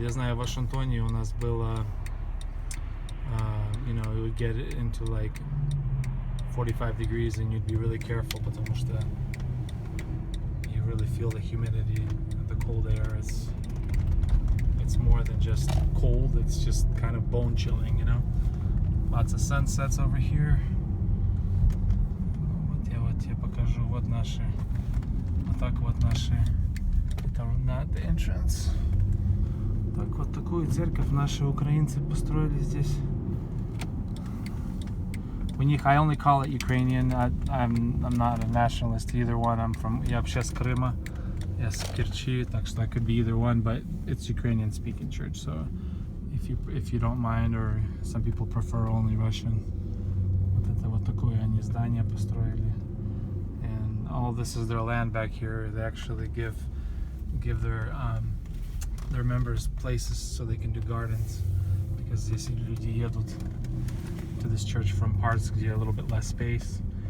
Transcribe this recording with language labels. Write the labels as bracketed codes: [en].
[en] Я знаю, в Вашингтоне у нас было, you know, it would get into like 45 degrees and you'd be really careful, потому что you really feel the humidity, the cold air. It's more than just cold, it's just kind of bone chilling, you know. Lots of sunsets over here. [ru] Вот я покажу, вот наши, вот так вот наши, это not the entrance. Так вот такую церковь наши украинцы построили здесь. [en] У них, I only call it Ukrainian. I'm not a nationalist either one. [ru] Я вообще с Крыма. [en] Я с Керчи, так что I could be either one, but it's Ukrainian speaking church. So if you don't mind, or some people prefer only Russian. [ru] Вот это вот такое они здание построили. [en] And all this is their land back here. They actually give their members places so they can do gardens, because здесь люди едут to this church from parts где a little bit less space.